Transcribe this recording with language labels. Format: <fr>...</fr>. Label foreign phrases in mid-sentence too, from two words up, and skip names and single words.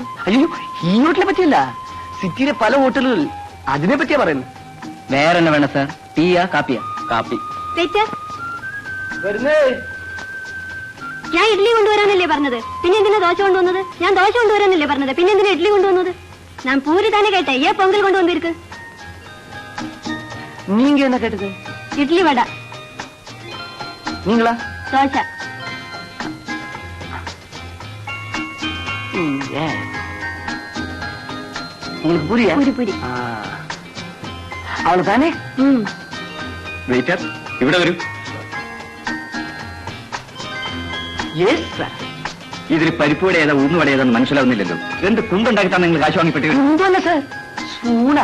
<ml>അയ്യോ, ഈ ഹോട്ടലിനെ പറ്റിയല്ല, സിറ്റിയിലെ പല ഹോട്ടലുകൾ അതിനെ പറ്റിയാ പറയുന്നത്. വേറെ എന്നാ വേണം സാർ? ടീയാ കാപ്പിയാ? കാപ്പി. ഞാൻ ഇഡ്ലി കൊണ്ടുവരാനല്ലേ പറഞ്ഞത്? പിന്നെ എന്തിനാ ദോശ കൊണ്ടുവന്നത്? ഞാൻ ദോശ കൊണ്ടുവരാനല്ലേ പറഞ്ഞത്? പിന്നെ എന്തിനാ ഇഡ്ലി കൊണ്ടുവന്നത്? ഞാൻ പൂരി തന്നെ കേട്ടെ. ഏ പൊങ്കൽ കൊണ്ടുവന്നിരിക്ക്.</ml> <ta>நீங்க என்ன கேட்டது? இட்லி வடை. நீங்களா? தோசை. உங்களுக்கு புரியா? புரி.</ta> <ml>അവള് താനേ? വെയിറ്റർ, ഇവിടെ വരൂ.</ml> <en>yes sir.</en> <ml>ഇതിൽ പരിപ്പുവട ഏതാ ഉഴുന്നുവട ഏതാന്ന് മനസ്സിലാവുന്നില്ലല്ലോ. എന്ത് കുണ്ടുണ്ടാക്കിട്ടാണ് നിങ്ങൾ കാശ് വാങ്ങിപ്പെട്ടി? കുണ്ടല്ല സർ, സ്പൂണാ.</ml>